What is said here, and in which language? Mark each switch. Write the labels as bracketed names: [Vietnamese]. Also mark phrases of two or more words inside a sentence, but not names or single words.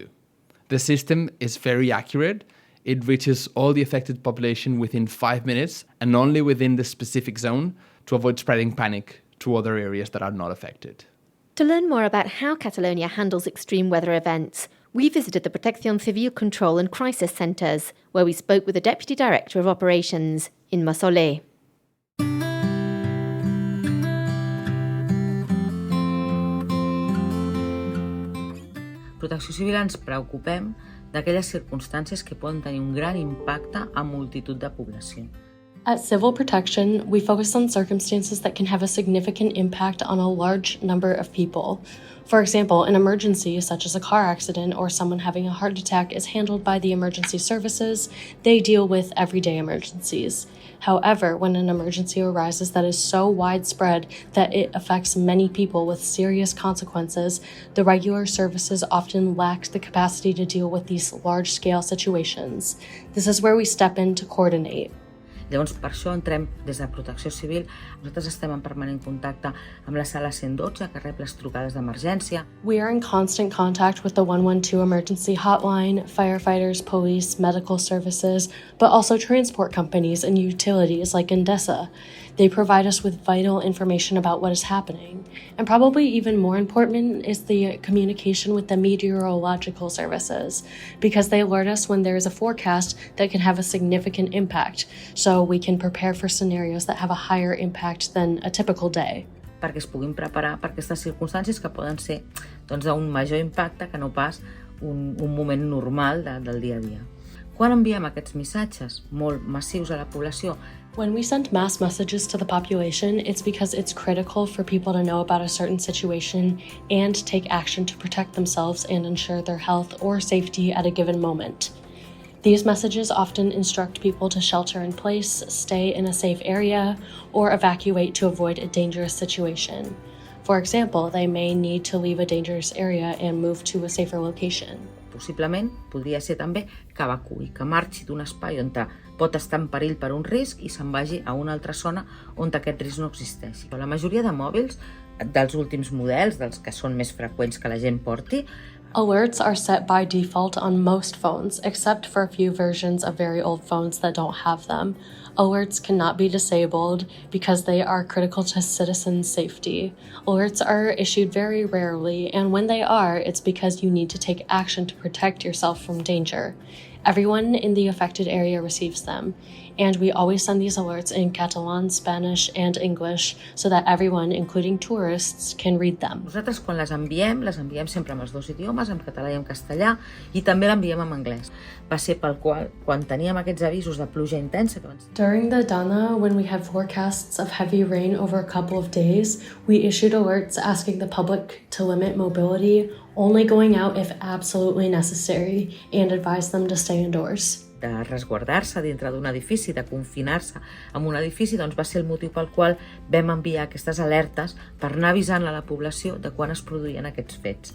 [English] The system is very accurate. It reaches all the affected population within 5 minutes and only within the specific zone to avoid spreading panic to other areas that are not affected. To learn more about how Catalonia handles extreme weather events, we visited the Protecció Civil Control and Crisis Centres, where we spoke with the Deputy Director of Operations, Imma Solé. [Catalan] Protecció Civil ens preocupem d'aquelles circumstàncies que poden tenir un gran impacte a multitud de població. [English] At Civil Protection, we focus on circumstances that can have a significant impact on a large number of people. For example, an emergency such as a car accident or someone having a heart attack is handled by the emergency services. They deal with everyday emergencies. However, when an emergency arises that is so widespread that it affects many people with serious consequences, the regular services often lack the capacity to deal with these large-scale situations. This is where we step in to coordinate. [Catalan] Llavors, per això entrem des de Protecció Civil. Nosaltres estem en permanent contacte amb la sala 112, que rep les trucades d'emergència. [English] We are in constant contact with the 112 emergency hotline, firefighters, police, medical services, but also transport companies and utilities like Endesa. They provide us with vital information about what is happening. And probably even more important is the communication with the meteorological services, because they alert us when there is a forecast that can have a significant impact, so we can prepare for scenarios that have a higher impact than a typical day. [Catalan] Perquè es puguin preparar per aquestes circumstàncies que poden ser d'un major impacte que no pas un moment normal del dia a dia. Quan enviem aquests missatges molt massius a la població? [English] When we send mass messages to the population, it's because it's critical for people to know about a certain situation and take action to protect themselves and ensure their health or safety at a given moment. These messages often instruct people to shelter in place, stay in a safe area, or evacuate to avoid a dangerous situation. For example, they may need to leave a dangerous area and move to a safer location. [Catalan] Possiblement podria ser també que evacuï, que marxi d'un espai on pot estar en perill per un risc i se'n vagi a una altra zona on aquest risc no existeixi. La majoria de mòbils dels últims models, dels que són més freqüents que la gent porti, [English] alerts are set by default on most phones, except for a few versions of very old phones that don't have them. Alerts cannot be disabled because they are critical to citizen safety. Alerts are issued very rarely, and when they are, it's because you need to take action to protect yourself from danger. Everyone in the affected area receives them, and we always send these alerts in Catalan, Spanish, and English so that everyone, including tourists, can read them. [Catalan] Nosaltres quan les enviem sempre amb els dos idiomes, en català i en castellà, i també l'enviem en anglès. Va ser pel qual, quan teníem aquests avisos de pluja intensa... [English] During the Dana, when we had forecasts of heavy rain over a couple of days, we issued alerts asking the public to limit mobility, only going out if absolutely necessary, and advise them to stay indoors. [Catalan] De resguardar-se dintre d'un edifici, de confinar-se en un edifici, doncs va ser el motiu pel qual vam enviar aquestes alertes per anar avisant a la població de quan es produïen aquests fets.